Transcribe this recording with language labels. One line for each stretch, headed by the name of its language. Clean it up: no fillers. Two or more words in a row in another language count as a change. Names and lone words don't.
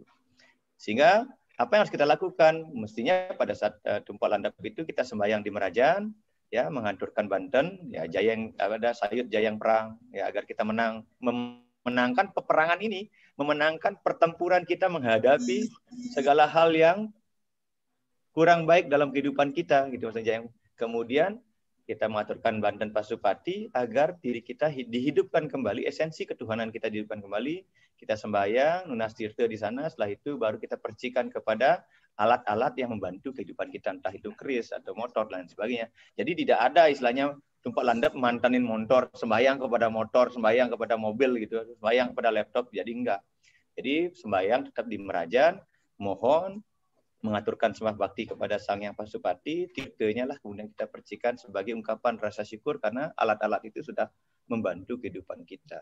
Indonesian: Sehingga apa yang harus kita lakukan? Mestinya pada saat tumpak landap itu kita sembahyang di Merajan, ya, menghancurkan Banten, ya, jayang ada
Balinese: sayut jayang perang,
Indonesian: ya, agar kita menangkan peperangan ini, memenangkan pertempuran kita menghadapi segala hal yang kurang baik dalam kehidupan kita, gitu maksudnya. Kemudian kita mengaturkan Banten Pasupati agar diri kita dihidupkan kembali, esensi ketuhanan kita dihidupkan kembali. Kita sembahyang,
Balinese: nunas tirta
Indonesian: di sana, setelah itu baru kita percikan kepada alat-alat yang membantu kehidupan kita, entah itu keris atau motor dan sebagainya. Jadi tidak ada istilahnya tumpak landap mantanin motor, sembahyang kepada motor, sembahyang kepada mobil gitu, sembahyang kepada laptop, jadi enggak. Jadi sembahyang tetap di Merajan, mohon mengaturkan sembah bakti kepada Sang Yang Pasupati, tirtanya lah kemudian kita percikan sebagai ungkapan rasa syukur karena alat-alat itu sudah membantu kehidupan kita.